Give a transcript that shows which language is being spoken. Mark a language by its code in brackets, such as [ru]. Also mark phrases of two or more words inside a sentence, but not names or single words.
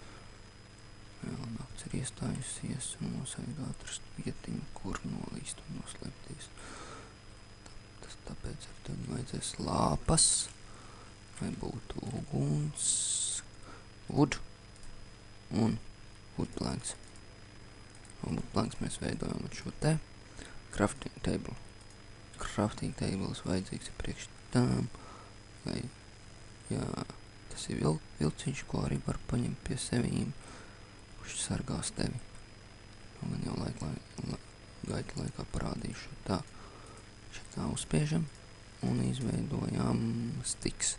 [lv] Un mums vajag atrast vietiņu, kur nolīst un noslēpties. Tāpēc ar tevi vajadzēs lāpas, vai būtu uguns, wood un [en] wood planks. [lv] No [en] wood planks [lv] mēs veidojam šo te [en] crafting table. Crafting tables [lv] vajadzīgs ir priekš tām, lai, jā, tas ir vilciņš, ko arī var paņemt pie sevīm. Kurš sargās tevi. Un jau gaita laikā parādīšu. Tā, šeit tā uzspiežam un izveidojam stiks.